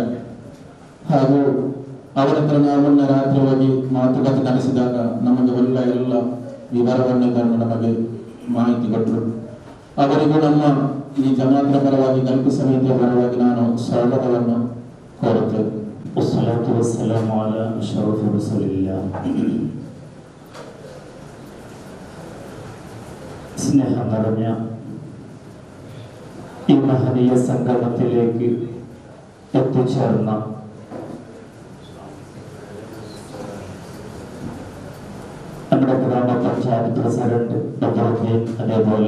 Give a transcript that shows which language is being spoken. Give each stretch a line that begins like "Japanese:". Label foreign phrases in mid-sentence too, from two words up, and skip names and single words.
Kannada: ಹಾಗೂ ಅವರ ಹತ್ರ ನಾವನ್ನ ರಾತ್ರಿ ಹೋಗಿ ಮಾತುಕತೆ ನಡೆಸಿದಾಗ ನಮಗೆ ಎಲ್ಲ ವಿವರವನ್ನು ನಮಗೆ ಮಾಹಿತಿ ಕೊಟ್ಟರು. ಅವರಿಗೂ ನಮ್ಮ ಈ ಜಮಾತ್ರ ಪರವಾಗಿ ಗಲ್ಫ್ ಸಮಿತಿಯ ಪರವಾಗಿ ನಾನು ಸ್ವಾಗತವನ್ನು ಕೋರುತ್ತೇನೆ.
Arabic: والصلاة والسلام على أشرف رسول الله.
Malayalam: സ്നേഹം നിറഞ്ഞ ഈ മഹനീയ സംഗമത്തിലേക്ക് എത്തിച്ചേർന്ന നമ്മുടെ ഗ്രാമപഞ്ചായത്ത് പ്രസിഡന്റ് ബദറുദ്ദീൻ, അതേപോലെ